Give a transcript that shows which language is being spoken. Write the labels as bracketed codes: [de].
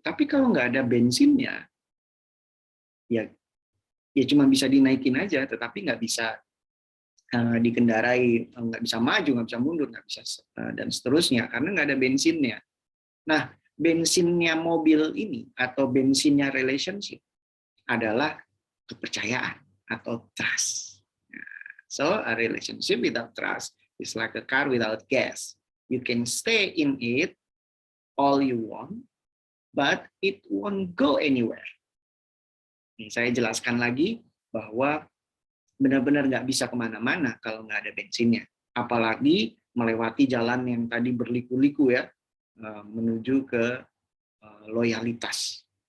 [id] Tapi kalau nggak ada bensinnya, ya cuma bisa dinaikin aja, tetapi nggak bisa dikendarai, nggak bisa maju, nggak bisa mundur, nggak bisa dan seterusnya karena nggak ada bensinnya. Nah, bensinnya mobil ini atau bensinnya relationship adalah kepercayaan atau trust. [en] So a relationship without trust is like a car without gas. You can stay in it all you want, but it won't go anywhere. [id] Nih, saya jelaskan lagi bahwa benar-benar nggak bisa kemana-mana kalau nggak ada bensinnya. Apalagi melewati jalan yang tadi berliku-liku ya, menuju ke loyalitas.